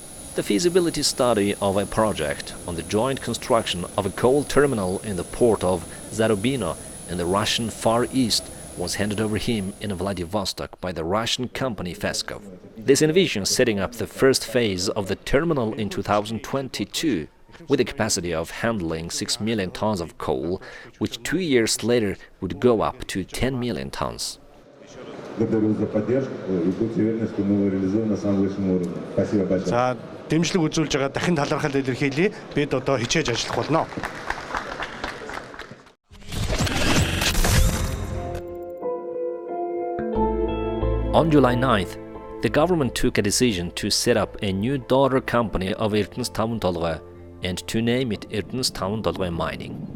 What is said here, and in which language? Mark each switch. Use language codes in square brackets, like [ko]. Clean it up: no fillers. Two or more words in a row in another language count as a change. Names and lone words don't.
[en] The feasibility study of a project on the joint construction of a coal terminal in the port of Zarubino in the Russian Far East was handed over him in Vladivostok by the Russian company Feskov. This envisions setting up the first phase of the terminal in 2022 with a capacity of handling 6 million tons of coal, which 2 years later would go up to 10 million tons. [mn] Дэмжлэг үзүүлж байгаа дахин талархал илэрхийлье. Бид одоо хичээж ажиллах болно. [en] On July 9th, the government took a decision to set up a new daughter company of Ertens Taun Tolgoi and to name it Ertens Taun Tolgoi Mining.